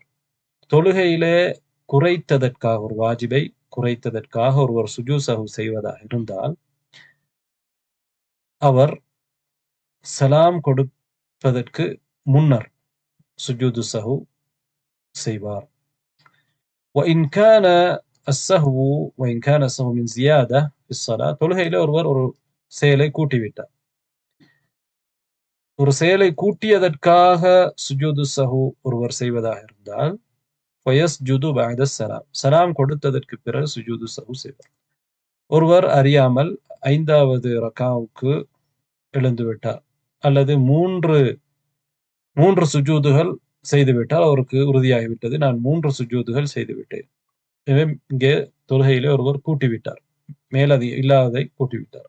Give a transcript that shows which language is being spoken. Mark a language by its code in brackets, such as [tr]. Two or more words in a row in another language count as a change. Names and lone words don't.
[ta] தொழுகையிலே குறைத்ததற்காக, ஒரு வாஜிபை குறைத்ததற்காக ஒருவர் [ar] سجود السهو [ta] செய்வதாக இருந்தால் அவர் சலாம் கொடுப்பதற்கு முன்னர் [ar] سجود السهو [ta] செய்வார். [ar] وإن كان السهو من زيادة في الصلاة. [ta] தொழுகையிலே ஒருவர் ஒரு செயலை கூட்டிவிட்டார். ஒரு செயலை கூட்டியதற்காக [ar] سجود السهو [ta] ஒருவர் செய்வதாக இருந்தால் [ar] فيسجد بعد السلام. [ta] சலாம் கொடுத்ததற்கு பிறகு [ar] سجود السهو [ta] செய்வார். ஒருவர் அறியாமல் 5வது ரக்அவுக்கு எழுந்து விட்டார் அல்லது 3 சுஜூதுகள் செய்துவிட்டால் அவருக்கு உறுதியாகிவிட்டது, நான் 3 சுஜூதுகள் செய்துவிட்டேன். எனவே இங்கே தொழுகையிலே ஒருவர் கூட்டிவிட்டார், மேலதி இல்லாததை கூட்டிவிட்டார்.